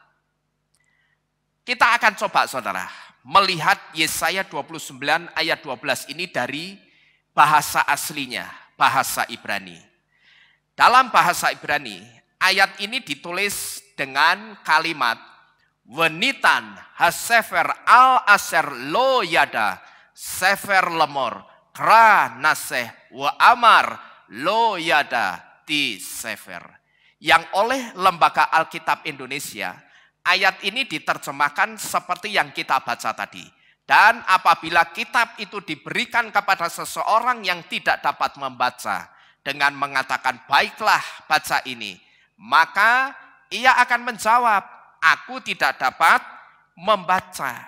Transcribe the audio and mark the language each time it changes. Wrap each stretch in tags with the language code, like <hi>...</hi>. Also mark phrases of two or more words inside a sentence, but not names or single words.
<id>Kita akan coba saudara melihat Yesaya 29 ayat 12 ini dari bahasa aslinya, bahasa Ibrani. Dalam bahasa Ibrani, ayat ini ditulis dengan kalimat</id> <he>ונתן הספר על אשר לא ידע ספר לאמר קרא נא זה ואמר לא ידעתי ספר.</he> <id>Yang oleh Lembaga Alkitab Indonesia, ayat ini diterjemahkan seperti yang kita baca tadi. Dan apabila kitab itu diberikan kepada seseorang yang tidak dapat membaca dengan mengatakan baiklah baca ini, maka ia akan menjawab, aku tidak dapat membaca.</id>